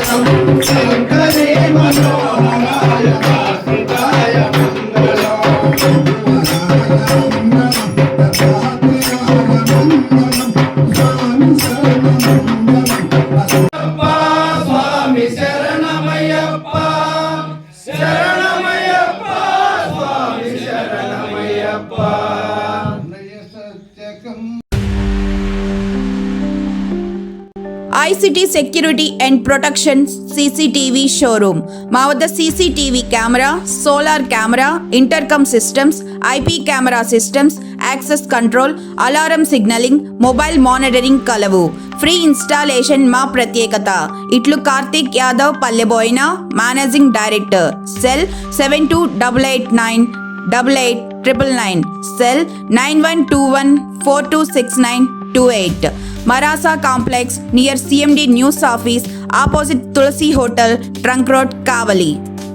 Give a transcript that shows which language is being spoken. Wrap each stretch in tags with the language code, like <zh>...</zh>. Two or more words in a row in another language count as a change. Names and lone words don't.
<sa>शंकरे मनोहराय कार्तिकाय स्वामी शरणमयप्पा शरणमयप्पा स्वामी शरणमयप्पा</sa> <te>ఐసిటీ సెక్యూరిటీ అండ్ ప్రొటెక్షన్ సీసీటీవీ షోరూమ్. మా వద్ద</te> <en>CCTV camera, solar camera, intercom systems, IP camera systems, access control, alarm signaling, mobile monitoring కలవు. free installation</en> <te>మా ప్రత్యేకత. ఇట్లు కార్తిక్ యాదవ్ పల్లెబోయిన,</te> <en>managing director.</en> <te>సెల్ 7288988999, సెల్ 9121426928.</te> <en>Marasa Complex near CMD News Office, opposite Tulsi Hotel, Trunk Road, Kavali.</en>